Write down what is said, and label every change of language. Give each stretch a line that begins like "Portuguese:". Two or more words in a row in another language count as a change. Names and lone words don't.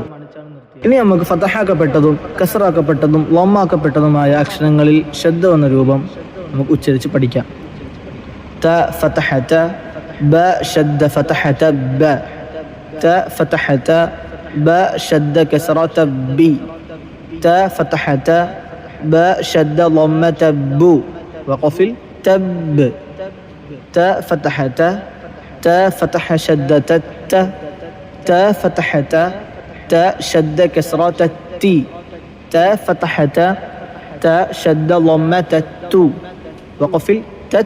Malayalam: ഇനി നമുക്ക് ഫതഹാക്കപ്പെട്ടതും കസറാക്കപ്പെട്ടതും ലമ്മാക്കപ്പെട്ടതുമായ അക്ഷരങ്ങളിൽ ഷദ് വന്ന രൂപം നമുക്ക് ഉച്ചരിച്ച് പഠിക്കാം.
Arabic: ت فتحة، ب شدة فتحة بَ، ت فتحة، ب شدة كسرة بِ، ت فتحة, ബ ഷദ്ദ കസറത ബി, ത ഫതഹത, ب شد ضمة بو وقفل تب، ت فتحت، ت فتح شدة ت، ت فتحت، ت شد كسرة تي، ت فتحت، ت شد ضمة تو وقفل تت،